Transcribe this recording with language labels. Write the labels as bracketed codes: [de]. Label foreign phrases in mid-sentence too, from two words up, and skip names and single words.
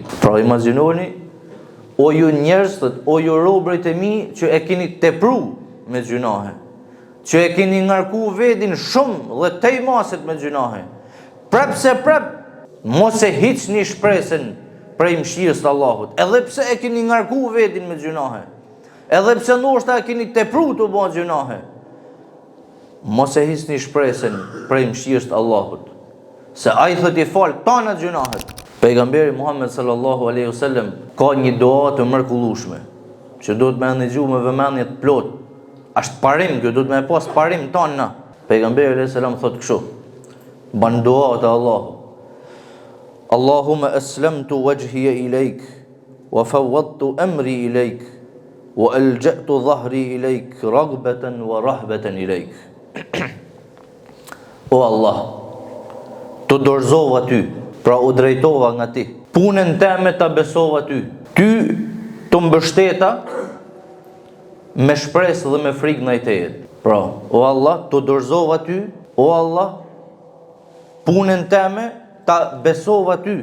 [sq] Pra imagjinoni, o ju njerëzit, o ju robërit e mi që e keni tepruar me gjunahe, që e keni ngarku vedin shumë dhe tej maset me gjunahe, prap mos e hiqni shpresën prej mëshirës të Allahut, edhe pse e keni ngarku vedin me gjunahe, edhe pse ndoshta e keni tepruar të bëni gjunahe, mos e hiqni shpresën prej mëshirës të Allahut, se ai thotë I fal tana gjunahet. Pejgamberi Muhammed [ar] صلى الله عليه وسلم [sq] ka një dua të mrekullueshme që duhet me ndëgju me vëmendje të plot. Është parim, kjo duhet me pas parim tonë na. Pejgamberi [ar] عليه السلام [sq] thotë kështu: ban dua te Allahu. [ar] اللهم أسلمت وجهي إليك وفوضت أمري إليك وألجأت ظهري إليك رغبة ورهبة إليك. [sq] O Allah, të dorëzova ty, pra u drejtova nga ti. Punën time ta besova ty. Ty të mbështeta me shpresë dhe me frikë ndaj teje. Pra, o Allah, të dorëzova ty, o Allah, punën time ta besova ty.